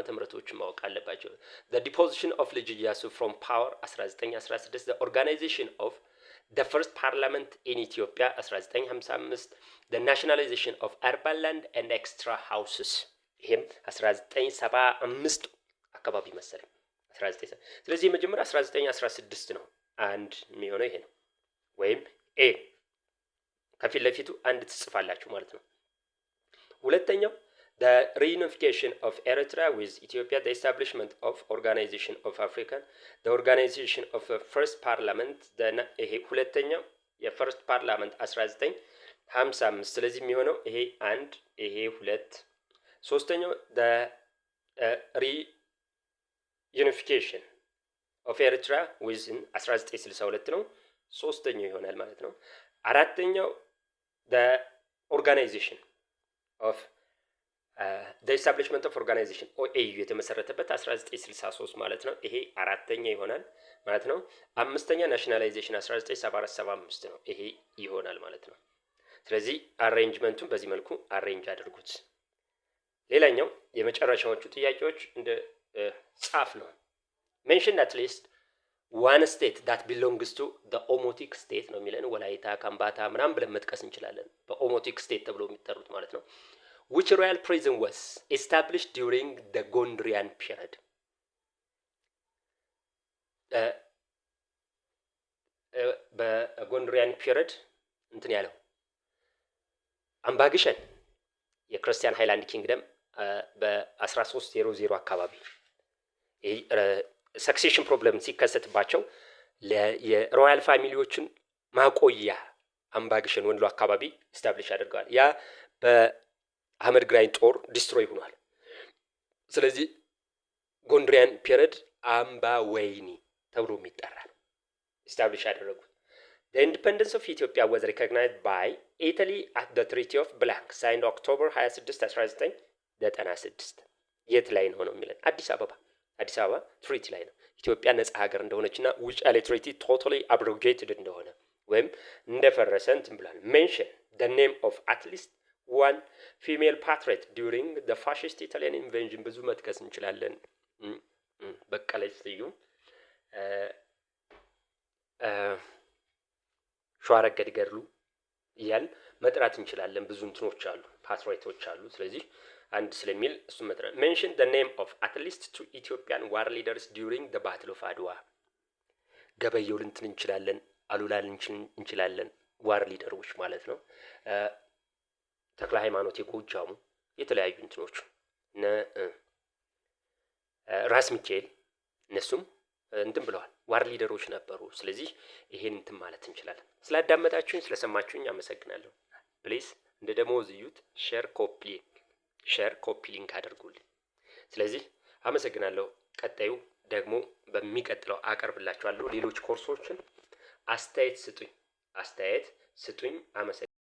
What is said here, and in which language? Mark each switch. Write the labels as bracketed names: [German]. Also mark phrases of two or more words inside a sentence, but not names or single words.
[Amharic] ምህረቶች ማወቅ አለባችሁ። [English] The deposition of ልጅ ኢያሱ from power 1916 The organization of the first parliament in Ethiopia 1955 The nationalization of urban land and extra houses [Amharic] ይሄም 1975 አካባቢ መሰለኝ 19 ስለዚህ የመጀመሪያ 1916 ነው። አንድ የሚሆነው ይሄ ነው ወይም ኤ ከፊት ለፊቱ አንድ ትጽፋላችሁ ማለት ነው። ሁለተኛው [English] the reunification of Eritrea with Ethiopia the establishment of Organization of African the organization of the first parliament [Amharic] ይሄ ሁለተኛው [English] first parliament [Amharic] 1955 ስለዚህ የሚሆነው ይሄ አንድ ይሄ ሁለት። ሶስተኛው the [English] reunification of Eritrea with [Amharic] 1962 ነው። ሶስተኛው ይሆናል ማለት ነው። አራተኛው [English] the organization of the establishment of organization OAU የተመሰረተበት 1963 [Amharic] ማለት ነው። ይሄ አራተኛ ይሆናል ማለት ነው። አምስተኛ ናሽናላይዜሽን 1974-75 ነው። ይሄ ይሆናል ማለት ነው። ስለዚህ አሬንጅመንቱን በዚህ መልኩ አሬንጅ አድርጉት። ሌላኛው የመጨረሻዎቹ ጥያቄዎች እንደ ጻፍ ነው። [English] mention at least one state that belongs to the Omotic state [Amharic] ነው የሚለን ወላይታ፣ ካምባታ ምናምን ብለን መጥቀስ እንችላለን። [English] Omotic state [Amharic] ተብሎ የሚጠሩት ማለት ነው። [English] which royal prison was established during the Gondrian period Gondrian period [Amharic] እንትን ያለው አምባግሸን [English] Christian Highland Kingdom [Amharic] በ1300 አካባቢ [English] succession problem [Amharic] ሲከሰትባቸው [English] royal families [Amharic] ማቆያ አምባግሸን ወንሎ አካባቢ ስታብሊሽ አድርገዋል። ያ በአህመድ ግራኝ ጦር ዲስትሮይ ሆኗል። ስለዚህ [English] Gondrian period [Amharic] አምባ ወይኒ ተብሎ የሚጠራ ነው ኢስታብሊሽ ያደረጉት። [English] The independence of Ethiopia was recognized by Italy at the Treaty of Blank signed October 26 1996 [Amharic] የት ላይ ነው የሚለን አዲስ አበባ ትሪቲ ላይ ነው ኢትዮጵያ ነጻ ሀገር እንደሆነችና ውጫሌ [English] treaty totally abrogated [Amharic] እንደሆነ ወይም እንደፈረሰ እንትን ብሏል። [English] ሜንሽን the name of at least one female patriot during the fascist Italian invasion [Amharic] ብዙ መጥቀስ እንችላለን። በቀለች ስዩም ሸዋረገድ ገድሉ እያል መጥራት እንችላለን። ብዙ እንትኖች አሉ ፓትሪዮቶች አሉ። ስለዚህ አንድ ስለሚል እሱ መጥራት [English] mention the name of at least two Ethiopian war leaders during the battle of Adwa [Amharic] ገበየው ልንትን እንችላለን አሉላ እንችላለን [English] war leaders [Amharic] ማለት ነው። ተክለ ሃይማኖት የጎጃሙ የተለያዩ እንትኖች ራስ ሚካኤል እነሱም እንትን ብለዋል [English] war leaders [Amharic] ነበሩ። ስለዚህ ይሄን እንትን ማለት እንችላለን። ስላዳመጣችሁኝ ስለሰማችሁኝ አመሰግናለሁ። ፕሊዝ እንደ ደሞዝ እዩት። [English] share copy link [Amharic] አድርጉልኝ። ስለዚህ አመሰግናለሁ። ቀጣዩ ደግሞ በሚቀጥለው አቀርብላችኋለሁ ሌሎች ኮርሶችን። አስተያየት ስጡኝ። አመሰግናለሁ።